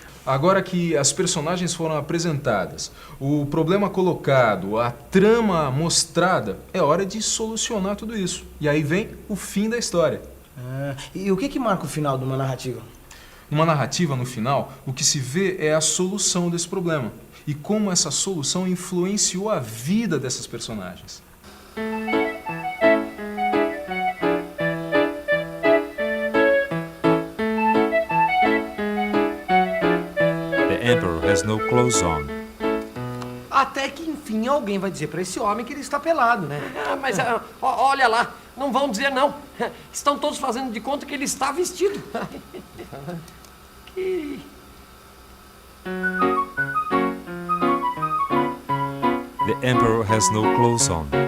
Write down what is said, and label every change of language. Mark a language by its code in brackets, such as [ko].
[pt] Agora que as personagens foram apresentadas, o problema colocado, a trama mostrada, é hora de solucionar tudo isso. E aí vem o fim da história. E o que marca o final de uma narrativa? Numa narrativa, no final, o que se vê é a solução desse problema. E como essa solução influenciou a vida dessas personagens. [en] The Emperor has no clothes on. [pt] Até que, enfim, alguém vai dizer pra esse homem que ele está pelado, né? Mas olha lá, não vão dizer não. Estão todos fazendo de conta que ele está vestido. [en] The Emperor has no clothes on.